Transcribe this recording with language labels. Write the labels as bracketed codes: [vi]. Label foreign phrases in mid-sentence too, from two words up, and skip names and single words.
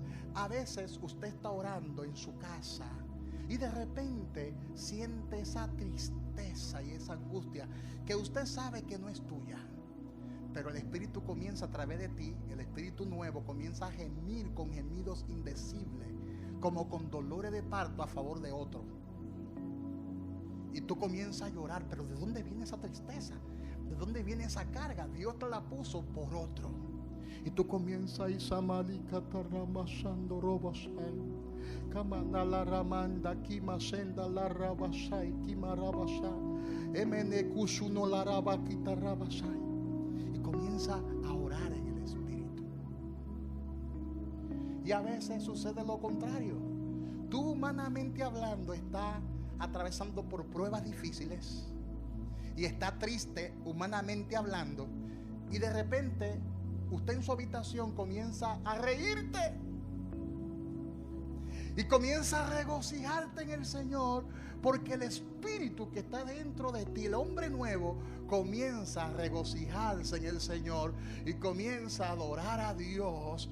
[es] A veces usted está orando en su casa y de repente siente esa tristeza y esa angustia que usted sabe que no es tuya, Pero el Espíritu comienza a través de ti, el Espíritu nuevo comienza a gemir con gemidos indecibles, como con dolores de parto a favor de otro. Y tú comienzas a llorar, pero ¿de dónde viene esa tristeza? ¿De dónde viene esa carga? Dios te la puso por otro. Y tú comienzas a Isamalika Taramasando Robasai, Kamandala Ramanda, Kimasenda la Rabasai, Kimarabasa, Emenekusuno la Rabakita Rabasai. Y comienza a orar en el Espíritu. Y a veces sucede lo contrario. Tú, humanamente hablando, estás atravesando por pruebas difíciles y está triste, humanamente hablando, y de repente usted en su habitación comienza a reírte y comienza a regocijarte en el Señor, porque el Espíritu que está dentro de ti, el hombre nuevo, comienza a regocijarse en el Señor y comienza a adorar a Dios.